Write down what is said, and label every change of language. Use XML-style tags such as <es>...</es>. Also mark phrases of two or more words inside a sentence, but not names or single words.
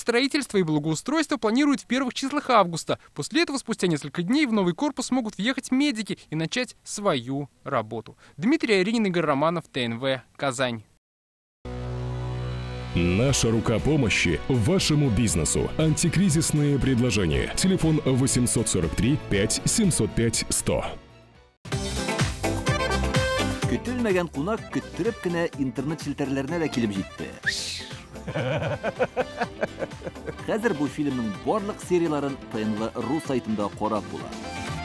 <ru>строительство и благоустройство планируют в первых числах августа. После этого, спустя несколько дней, в новый корпус могут въехать медики и начать свою работу. Дмитрий Айринин, Игорь Романов, ТНВ, Казань. Наша рука помощи вашему бизнесу. Антикризисные предложения. Телефон 843 5 705 100.</ru> <tt>Көтелмәгән кунак көттүреп кенә интернет челтәрләренә дә килеп җитте. Хәзер бу фильмның барлык серияларын ТНВ.ру сайтында карап була.</tt>